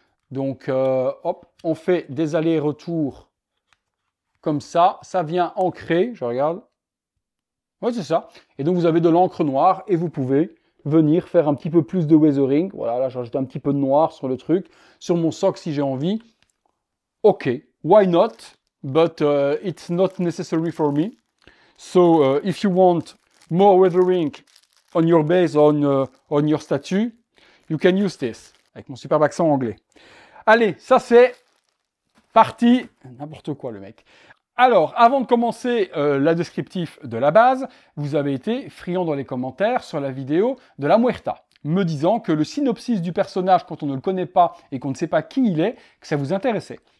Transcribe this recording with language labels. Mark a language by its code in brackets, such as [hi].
[fr] Donc, hop, on fait des allers-retours comme ça. Ça vient ancrer, je regarde. Oui, c'est ça. Et donc, vous avez de l'encre noire et vous pouvez venir faire un petit peu plus de weathering. Voilà, là, j'ai rajouté un petit peu de noir sur le truc. Sur mon socle, si j'ai envie. [en] OK, why not? But it's not necessary for me. So, if you want more weathering on your base, on your statue, you can use this. [fr] Avec mon superbe accent anglais. Allez, ça c'est parti. N'importe quoi, le mec. Alors, avant de commencer la descriptif de la base, vous avez été friand dans les commentaires sur la vidéo de la Muerta, me disant que le synopsis du personnage, quand on ne le connaît pas et qu'on ne sait pas qui il est, que ça vous intéressait.